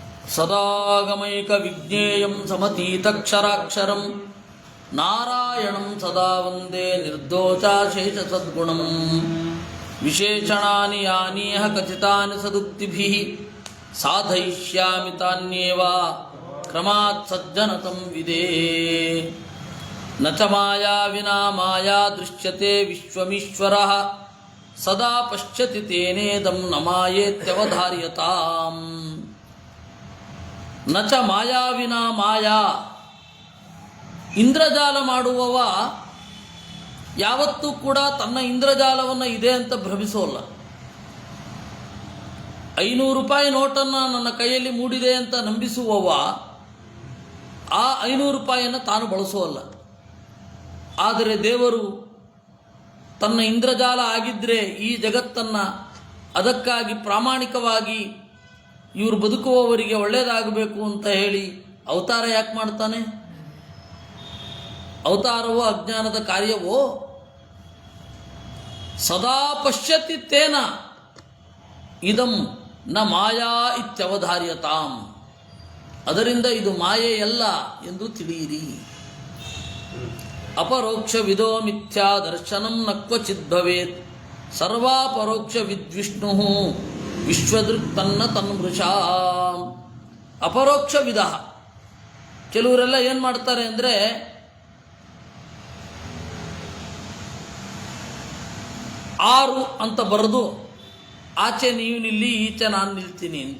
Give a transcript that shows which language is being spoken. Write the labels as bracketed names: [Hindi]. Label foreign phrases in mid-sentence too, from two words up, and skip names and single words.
[Sanskrit] ಸದಾಗಮೈಕ ವಿಜ್ಞೇಯಂ ಸಮತೀತಕ್ಷರಾಕ್ಷರಂ ನಾರಾಯಣಂ ಸದಾ ವಂದೇ ನಿರ್ದೋಷಾಶೇಷ ಸದ್ಗುಣಂ ವಿಶೇಷಣಾನಿ ಯಾನೇಹ ಕಥಿತಾನಿ ಸದುಕ್ತಿಭಿಃ ಸಾಧಯಿಷ್ಯಾಮಿ ತಾನ್ಯೇವ ಕ್ರಮಾತ್ ಸಜ್ಜನತಂ ವಿದೇ ನ ಚ ಮಾಯಾ ವಿನಾ ಮಾಯಾ ದೃಶ್ಯತೆ ವಿಶ್ವಮೀಶ್ವರಃ ಸದಾ ಪಶ್ಯತಿ ತೇನೇದಂ ನ ಮಾಯೇತ್ಯವಧಾರ್ಯತಾಂ ನ ಚ ಮಾಯಾ ವಿನಾ ಮಾಯಾ. [Kannada] ಇಂದ್ರಜಾಲ ಮಾಡುವವ ಯಾವತ್ತೂ ಕೂಡ ತನ್ನ ಇಂದ್ರಜಾಲವನ್ನು ಇದೆ ಅಂತ ಭ್ರಮಿಸೋಲ್ಲ. 500 ರೂಪಾಯಿ ನೋಟನ್ನು ನನ್ನ ಕೈಯಲ್ಲಿ ಮೂಡಿದೆ ಅಂತ ನಂಬಿಸುವವ ಆ 500 ರೂಪಾಯಿಯನ್ನು ತಾನು ಬಳಸೋಲ್ಲ. ಆದರೆ ದೇವರು ತನ್ನ ಇಂದ್ರಜಾಲ ಆಗಿದ್ದರೆ ಈ ಜಗತ್ತನ್ನು ಅದಕ್ಕಾಗಿ ಪ್ರಾಮಾಣಿಕವಾಗಿ ಇವರು ಬದುಕುವವರಿಗೆ ಒಳ್ಳೆಯದಾಗಬೇಕು ಅಂತ ಹೇಳಿ ಅವತಾರ ಯಾಕೆ ಮಾಡ್ತಾನೆ? ಅವತಾರವೋ ಅಜ್ಞಾನದ ಕಾರ್ಯವೋ? [Sanskrit] ಸದಾ ಪಶ್ಯತಿ ತೇನ ಇದಂ ನ ಮಾಯಾ ಇತ್ಯವಧಾರ್ಯತಾಂ. [Kannada] ಅದರಿಂದ ಇದು ಮಾಯೆಯಲ್ಲ ಎಂದು ತಿಳಿಯಿರಿ. [Sanskrit] ಅಪರೋಕ್ಷ ವಿದೋ ಮಿಥ್ಯಾ ದರ್ಶನಂ ನ ಕ್ವಚಿತ್ ಭವೇತ್ ಸರ್ವಾಪರೋಕ್ಷ ವಿದ್ವಿಷ್ಣು ವಿಶ್ವದೃಕ್ ತನ್ನ ತನ್ಮೃಷಾ. ಅಪರೋಕ್ಷ ವಿಧ. [Kannada] ಕೆಲವರೆಲ್ಲ ಏನು ಮಾಡ್ತಾರೆ ಅಂದರೆ ಆರು ಅಂತ ಬರೆದು ಆಚೆ ನೀವು ನಿಲ್ಲಿ ಈಚೆ ನಾನು ನಿಲ್ತೀನಿ ಅಂತ.